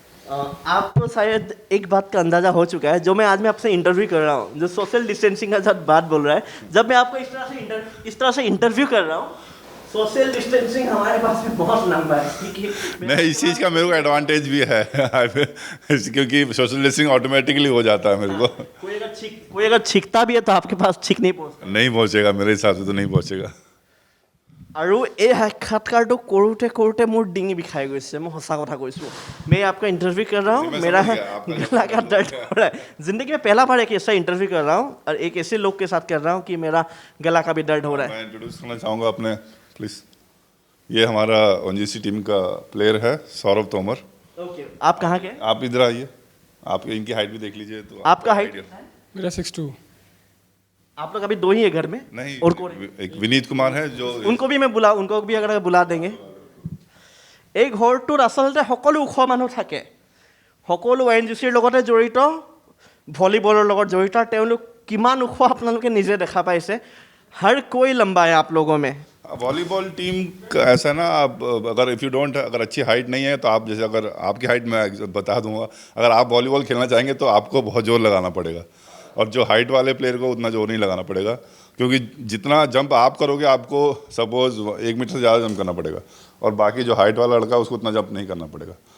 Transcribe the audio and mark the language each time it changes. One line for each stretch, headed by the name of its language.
Hindi: आपको शायद एक बात का अंदाजा हो चुका है, जो मैं आज मैं आपसे इंटरव्यू कर रहा हूँ, जो सोशल डिस्टेंसिंग का जब बात बोल रहा है, जब मैं आपको इस तरह से इंटरव्यू कर रहा हूँ, सोशल डिस्टेंसिंग हमारे पास में बहुत लंबा है, क्योंकि नहीं, इस चीज़ का मेरे को एडवांटेज भी है क्योंकि सोशल डिस्टेंसिंग ऑटोमेटिकली हो जाता है मेरे को। कोई अगर छींकता भी है तो आपके पास छींक नहीं पहुँचता। नहीं पहुंचेगा, मेरे हिसाब से तो नहीं पहुंचेगा।
Assamese: আৰু এই সাক্ষাৎকাৰটো কৰোঁতে কৰোঁতে মোৰ ডিঙি বিষাই গৈছে, মই সঁচা কথা কৈছোঁ।
Hindi: मैं आपका इंटरव्यू कर रहा हूँ, मैं मेरा समझ गया, आपका गला का दर्द हो रहा है। जिंदगी में पहला बार एक ऐसा इंटरव्यू कर रहा हूँ और एक ऐसे लोग के साथ कर रहा हूँ कि मेरा गला का भी दर्द हो रहा है। मैं इंट्रोड्यूस करना चाहूँगा अपने, प्लीज़। ये हमारा ओएनजीसी टीम का प्लेयर है सौरभ तोमर। ओके, आप कहाँ के? आप इधर आइए, आप इनकी हाइट भी देख लीजिए तो आपका हाइट? मेरा 6'2". आप लोग अभी दो ही है घर में? नहीं, और कौन है? एक विनीत कुमार है जो उनको भी अगर बुला देंगे।
Assamese: এই ঘৰটোত আচলতে সকলো ওখ মানুহ থাকে, সকলো ONGCৰ লগতে জড়িত, ভলীবলৰ লগত জড়িত। তেওঁলোক কিমান ওখ আপোনালোকে নিজে দেখা পাইছে।
Hindi: हर कोई लंबा है आप लोगों में। वॉलीबॉल टीम का ऐसा है ना, आप अगर
English: if you don't,
Hindi: अगर अच्छी हाइट नहीं है तो आप, जैसे अगर आपकी हाइट मैं बता दूंगा, अगर आप वॉलीबॉल खेलना चाहेंगे तो आपको बहुत जोर लगाना पड़ेगा, और जो हाइट वाले प्लेयर को उतना जोर नहीं लगाना पड़ेगा, क्योंकि जितना जंप आप करोगे आपको सपोज 1 मीटर से ज़्यादा जंप करना पड़ेगा, और बाकी जो हाइट वाला लड़का उसको उतना जंप नहीं करना पड़ेगा।